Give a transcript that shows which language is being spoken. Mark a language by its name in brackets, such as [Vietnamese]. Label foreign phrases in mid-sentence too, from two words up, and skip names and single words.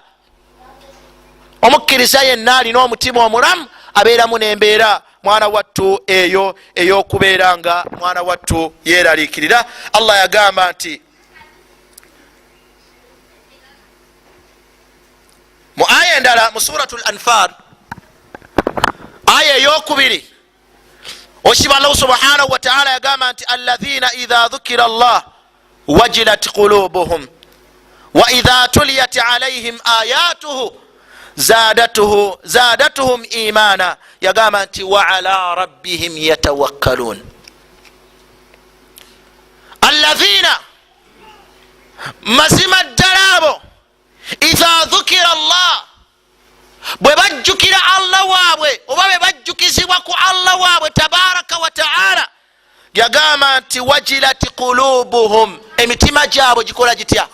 [Ganda] Omukkiriza yenna alina omutima omulamu abeeramu n'embeera mwana wattu eyo ey'okubeera nga mwana wattu yeeraliikirira. Allah yagamba nti mu aya endala mu suratul Anfal aya ey'okubiri, oshiba Allah [Arabic] سبحانه وتعالى [Ganda] yagamba nti [Arabic] الذين إذا ذكر الله وجلت قلوبهم وإذا تليت عليهم آياته زادتهم إيمانا. [Ganda] Yagamba nti [Arabic] وعلى ربهم يتوكلون. [Ganda] Alladhina, mazima ddala abo, [Arabic] إذا ذكر الله, [Ganda] bwe bajjukira Allah waabwe oba bwe bajjukizibwa ku Allah waabwe [Arabic] تبارك وتعالى, [Ganda] yagamba nti [Arabic] وجلت قلوبهم, [Ganda] emitima gyabwe gikola gitya?